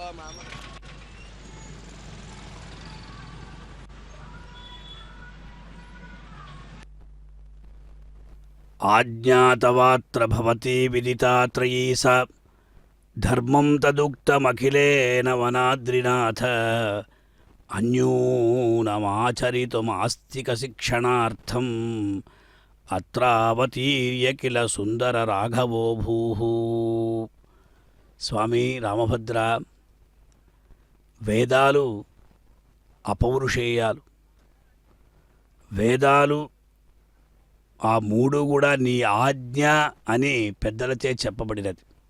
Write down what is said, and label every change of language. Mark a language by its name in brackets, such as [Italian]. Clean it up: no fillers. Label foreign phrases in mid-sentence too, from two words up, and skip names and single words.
[Sanskrit] आज्ञातवात्र भवती विदिता त्रयी सा धर्मं तदुक्तमखिलेन वनाद्रिनाथ अन्यूनमाचरितुमास्तिकशिक्षणार्थम् अत्रावतीर्य किल सुन्दरराघवो भूः. [Telugu] స్వామి రామభద్ర, వేదాలు అపౌరుషేయాలు. వేదాలు ఆ మూడు కూడా నీ ఆజ్ఞ అని పెద్దలచే చెప్పబడినది.